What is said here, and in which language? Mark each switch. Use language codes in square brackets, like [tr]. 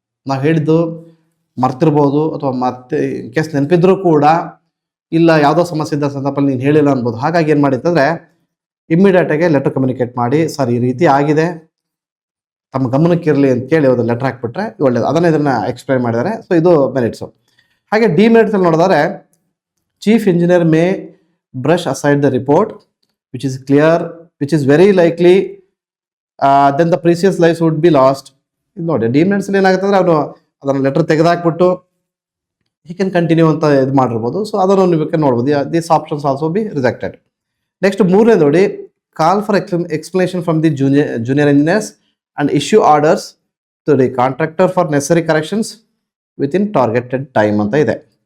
[kn] ನಾವು ಹೇಳಿದ್ದು ಮರ್ತಿರ್ಬೋದು, ಅಥವಾ ಮತ್ತೆ ಇನ್ ಕೇಸ್ ನೆನಪಿದ್ರೂ ಕೂಡ, ಇಲ್ಲ ಯಾವುದೋ ಸಮಸ್ಯೆ ಇದ್ದ ಸಂದರ್ಭದಲ್ಲಿ ನೀನು ಹೇಳಿಲ್ಲ ಅನ್ಬೋದು. ಹಾಗಾಗಿ ಏನು ಮಾಡಿತ್ತಂದರೆ, ಇಮ್ಮಿಡಿಯೇಟಾಗಿ ಲೆಟರ್ ಕಮ್ಯುನಿಕೇಟ್ ಮಾಡಿ, ಸರ್ ಈ ರೀತಿ ಆಗಿದೆ, ತಮ್ಮ ಗಮನಕ್ಕಿರಲಿ ಅಂತ ಕೇಳಿ ಒಂದು ಲೆಟರ್ ಹಾಕ್ಬಿಟ್ರೆ ಒಳ್ಳೇದು. ಅದನ್ನು ಇದನ್ನು ಎಕ್ಸ್ಪ್ಲೈನ್ ಮಾಡಿದ್ದಾರೆ. ಸೊ ಇದು ಮೆರಿಟ್ಸು. ಹಾಗೆ ಡಿಮೆರಿಟ್ಸಲ್ಲಿ ನೋಡಿದರೆ, [en] Chief engineer may brush aside the report which is clear, which is very likely then the precious lives would be lost. [kn] ನೋಡಿ, ಡಿಮೆರಿಟ್ಸಲ್ಲಿ ಏನಾಗುತ್ತೆ ಅಂದರೆ, ಅವನು ಅದನ್ನು ಲೆಟರ್ ತೆಗೆದಾಕ್ಬಿಟ್ಟು [en] he can continue [kn] ಅಂತ ಇದು ಮಾಡಿರ್ಬೋದು. ಸೊ ಅದನ್ನು ನೀವು ನೋಡ್ಬೋದು. [en] This options also be rejected. Next [kn] ಮೂರನೇ ನೋಡಿ, [en] call for explanation from the junior engineers and issue orders to the contractor for necessary corrections within targeted time [kn] ಅಂತ ಇದೆ.